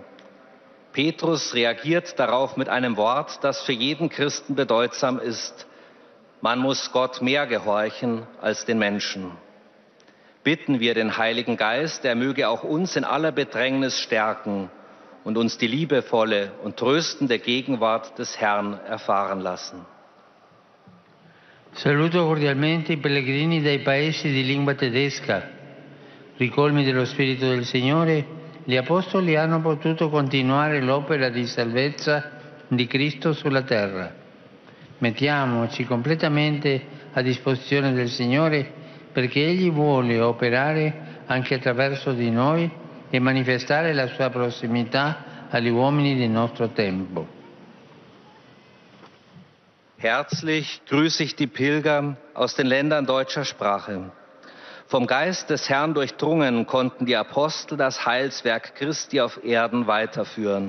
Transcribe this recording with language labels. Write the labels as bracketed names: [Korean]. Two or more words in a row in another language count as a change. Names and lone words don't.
[German] Petrus reagiert darauf mit einem Wort, das für jeden Christen bedeutsam ist: Man muss Gott mehr gehorchen als den Menschen. Bitten wir den Heiligen Geist, er möge auch uns in aller Bedrängnis stärken und uns die liebevolle und tröstende Gegenwart des Herrn erfahren lassen. [Italian] Saluto cordialmente i pellegrini dai paesi di lingua tedesca. Ricolmi dello Spirito del Signore, gli Apostoli hanno potuto continuare l'opera di salvezza di Cristo sulla terra. Mettiamoci completamente a disposizione del Signore perché Egli vuole operare anche attraverso di noi e manifestare la sua prossimità agli uomini del nostro tempo. [German] Herzlich grüße ich die Pilger aus den Ländern deutscher Sprache. Vom Geist des Herrn durchdrungen konnten die Apostel das Heilswerk Christi auf Erden weiterführen.